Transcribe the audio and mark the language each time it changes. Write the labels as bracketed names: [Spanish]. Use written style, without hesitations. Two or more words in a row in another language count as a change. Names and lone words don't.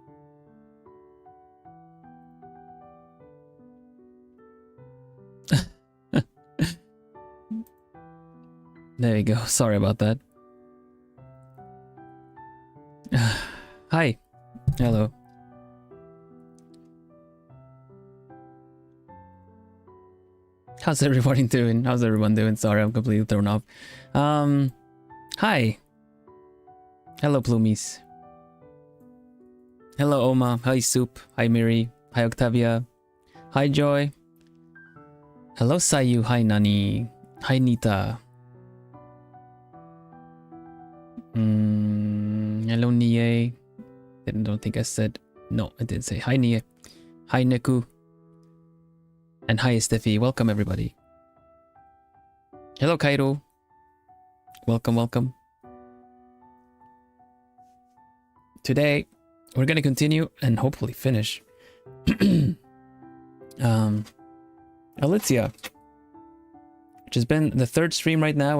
[English] There you go, sorry about that. Hi. Hello. How's everybody doing? How's everyone doing? Sorry, I'm completely thrown off. Hi. Hello, Plumies. Hello, Oma. Hi, Soup. Hi, Miri. Hi, Octavia. Hi, Joy. Hello, Sayu. Hi, Nani. Hi, Nita. Hello, Nie. Don't think I said... No, I didn't say. Hi, Nie. Hi, Neku. And hi, Steffi. Welcome, everybody. Hello, Cairo. Welcome, welcome. Today, we're gonna continue and hopefully finish Alicja, which has been the third stream right now.